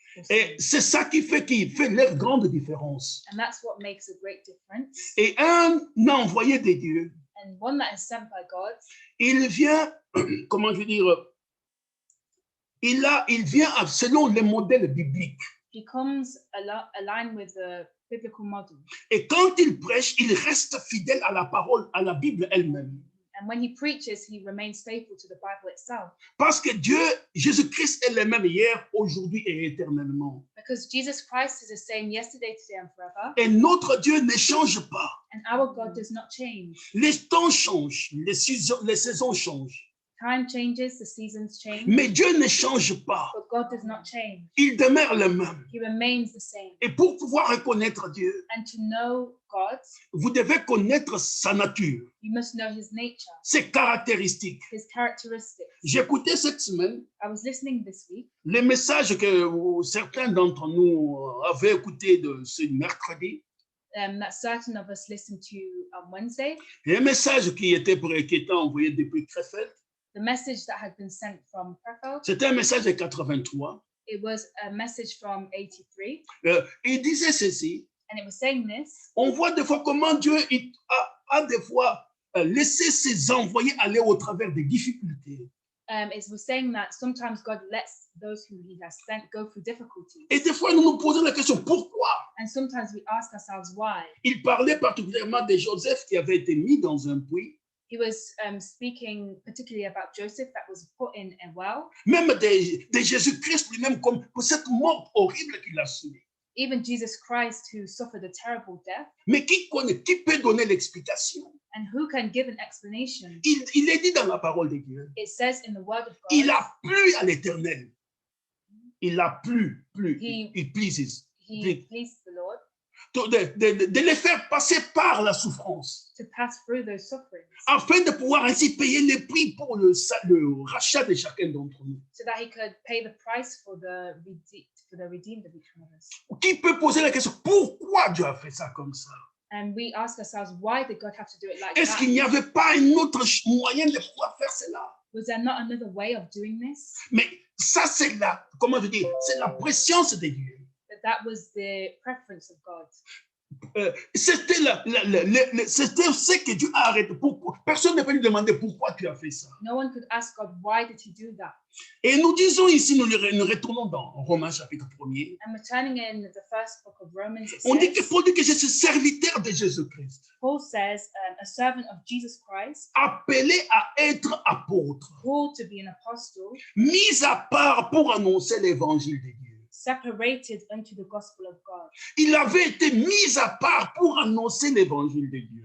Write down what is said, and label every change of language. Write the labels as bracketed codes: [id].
[fr] Et c'est ça qui fait leur grande différence. [en] And that's what makes a great difference. [fr] Et un envoyé de Dieu, [en] And one that is sent by God, [fr] il vient, comment je veux dire, il vient selon les modèles bibliques. [en] he comes aligned with the biblical model. [fr] Et quand il prêche, il reste fidèle à la parole, à la Bible elle-même. [en] And when he preaches, he remains faithful to the Bible itself. [fr] Parce que Dieu, Jésus-Christ est le même hier, aujourd'hui et éternellement. [en] Because Jesus Christ is the same yesterday, today, and forever. [fr] Et notre Dieu ne change pas. [en] And our God does not change. [fr] Les temps changent, les saisons changent. [en] Time changes, the seasons change. [fr] Mais Dieu ne change pas. [en] But God does not change. [fr] Il demeure le même. [en] He remains the same. [fr] Et pour pouvoir reconnaître Dieu, [en] And to know God, [fr] vous devez connaître sa nature, [en] you must know his nature, [fr] ses caractéristiques. [en] his characteristics. [fr] J'écoutais cette semaine [en] I was listening this week, [fr] les messages que certains d'entre nous avaient écoutés de ce mercredi. [en] that certain of us listened to on Wednesday. [fr] Les messages qui étaient envoyés depuis Krefeld. [en] The message that had been sent from Krefeld. [fr] C'était un message de 83. [en] It was a message from 83. [fr] Il disait ceci. [en] And it was saying this. [fr] On voit des fois comment Dieu a des fois laissé ses envoyés aller au travers des difficultés. [en] It was saying that sometimes God lets those who he has sent go through difficulties. [fr] Et des fois, nous nous posons la question, pourquoi? [en] And sometimes we ask ourselves why. [fr] Il parlait particulièrement de Joseph qui avait été mis dans un puits. [en] He was speaking particularly about Joseph that was put in a well. [fr] Même de Jésus-Christ lui-même, comme pour cette mort horrible qu'il a subie. [en] Even Jesus Christ who suffered a terrible death. [fr] Mais qui peut donner l'explication? [en] And who can give an explanation? [fr] Il est dit dans la parole de Dieu. [en] It says in the word of God. [fr] Il a plu à l'Éternel. Il a plu. [en] He pleases. He pleased the Lord. [fr] De les faire passer par la souffrance. [en] To pass through those sufferings. [fr] Afin de pouvoir ainsi payer le prix pour le rachat de chacun d'entre nous. [en] So that he could pay the price for the redeemed of each one of us. [fr] Qui peut poser la question, pourquoi Dieu a fait ça comme ça? [en] And we ask ourselves, why did God have to do it like [fr] Est-ce [en] that? [fr] qu'il n'y avait pas un autre moyen de pouvoir faire cela? [en] Was there not another way of doing this? [fr] Mais ça, c'est comment je dis, c'est la préscience de Dieu. [en] That was the preference of God. [fr] C'était ce que Dieu a arrêté. Pourquoi? Personne ne peut lui demander pourquoi tu as fait ça. [en] No one could ask God, why did he do that? [fr] Et nous disons ici, nous retournons dans Romains chapitre 1er. [en] And returning in the first book of Romans, it [fr] On dit que [en] says, [fr] Paul dit que je suis serviteur de Jésus-Christ, [en] Paul says, a servant of Jesus Christ, [fr] appelé à être apôtre, [en] called to be an apostle, [fr] mis à part pour annoncer l'évangile de Dieu. [en] separated unto the gospel of God. [fr] Il avait été mis à part pour annoncer l'évangile de Dieu.